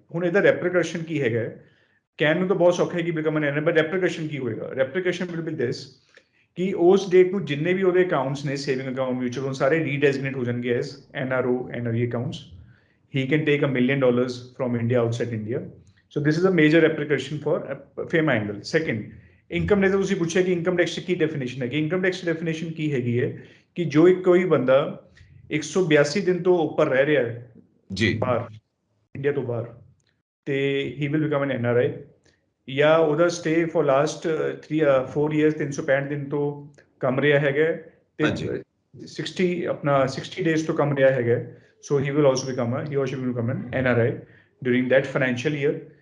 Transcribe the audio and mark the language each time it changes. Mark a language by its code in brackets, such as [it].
[pa] ਹੁਣ ਇਹਦਾ ਰੈਪਰੀਕੇਸ਼ਨ ਕੀ ਹੈਗਾ? ਕਹਿਣ ਨੂੰ ਤਾਂ ਬਹੁਤ ਸੌਖਾ ਹੈ ਕਿ [en] become an NRI, [pa] ਬਟ ਰੈਪਰੀਕੇਸ਼ਨ ਕੀ ਹੋਏਗਾ? [en] repercussion will be this [pa] ਕਿ ਉਸ ਡੇਟ ਨੂੰ ਜਿੰਨੇ ਵੀ ਉਹਦੇ ਅਕਾਊਂਟਸ ਨੇ, ਸੇਵਿੰਗ ਅਕਾਊਂਟ, ਮਿਊਚੁਅਲ, ਸਾਰੇ ਰੀਡੈਜ਼ਿਗਨੇਟ ਹੋ ਜਾਣਗੇ as NRO, NRE accounts. [en] He can take $1 million from India outside India. So this is a major application for FEMA angle. [pa] Second, income ਨੇ ਤਾਂ ਤੁਸੀਂ ਪੁੱਛਿਆ ਕਿ ਇਨਕਮ ਟੈਕਸ ਕੀ ਡੈਫੀਨੇਸ਼ਨ ਹੈ। ਕਿ ਇਨਕਮ ਟੈਕਸ ਡੈਫੀਨੇਸ਼ਨ ਕੀ ਹੈਗੀ ਹੈ ਕਿ ਜੋ ਕੋਈ ਬੰਦਾ 182 ਦਿਨ ਤੋਂ ਉੱਪਰ ਰਹਿ ਰਿਹਾ ਹੈ ਜੀ ਬਾਹਰ, ਇੰਡੀਆ ਤੋਂ ਬਾਹਰ, ਤੇ [en] ਹੀ will become an NRI, [pa] ਜਾਂ ਉਹਦਾ [en] stay for last 4 years [pa] 365 ਦਿਨ ਤੋਂ ਕਮ ਰਿਹਾ ਹੈਗਾ ਤੇ 60 ਡੇਜ਼ ਤੋਂ ਕਮ ਰਿਹਾ ਹੈਗਾ, [en] So he will also become an NRI during that financial year.